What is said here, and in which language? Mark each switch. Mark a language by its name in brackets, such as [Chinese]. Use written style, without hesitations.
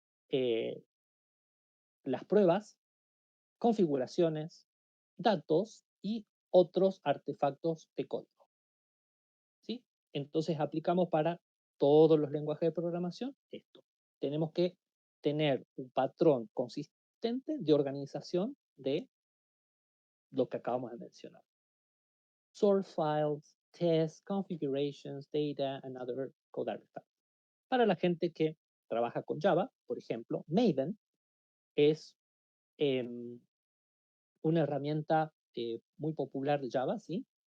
[Spanish] Eh, las pruebas, configuraciones, datos y otros artefactos de código, ¿sí? Entonces aplicamos para todos los lenguajes de programación esto. Tenemos que tener un patrón consistente de organización de lo que acabamos de mencionar. [English] Source files, tests, configurations, data, and other code artifacts. [Spanish] Para la gente que trabaja con Java, por ejemplo, Maven es una herramienta muy popular de Java, ¿sí?